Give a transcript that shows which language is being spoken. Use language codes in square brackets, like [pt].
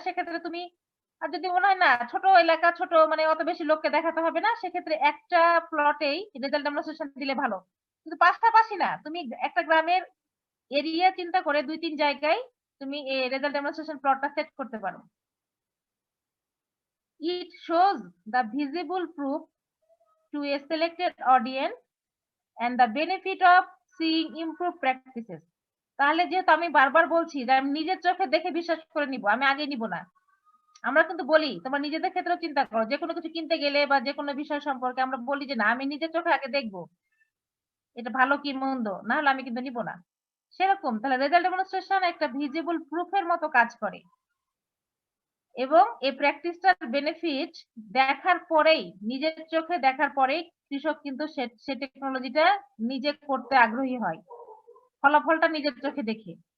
[bn] সেক্ষেত্রে তুমি, আর যদি মনে হয় না ছোট এলাকা, ছোট মানে অত বেশি লোককে দেখাতে হবে না, সেক্ষেত্রে একটা প্লটেই রেজাল্ট ডেমনস্ট্রেশন দিলে ভালো। কিন্তু পাশাপাশি না, তুমি একটা গ্রামের এরিয়া চিন্তা করে 2-3 জায়গায় তুমি এই রেজাল্ট ডেমনস্ট্রেশন প্লটটা সেট করতে পারো। [en] It shows the visible proof to a selected audience and the benefit of seeing improved practices. [bn] তাহলে যেহেতু আমি বারবার বলছি যে আমি নিজের চোখে দেখে বিশ্বাস করে নিব, আমি আগে নিব না। আমরা কিন্তু বলি, তোমার নিজেদের ক্ষেত্রেও চিন্তা করো, যে কোনো কিছু কিনতে গেলে বা যে কোনো বিষয় সম্পর্কে আমরা বলি যে না, আমি নিজের চোখে আগে দেখবো এটা ভালো কি মন্দ, না হলে আমি কিন্তু নিব না। সেরকম তাহলে রেজাল্ট ডেমনস্ট্রেশন একটা ভিজিবল প্রুফের মতো কাজ করে এবং এই প্র্যাকটিসটার বেনিফিট দেখার পরেই, নিজের চোখে দেখার পরেই কৃষক কিন্তু সে টেকনোলজিটা নিজে করতে আগ্রহী হয়, ফলাফলটা নিজের চোখে দেখে।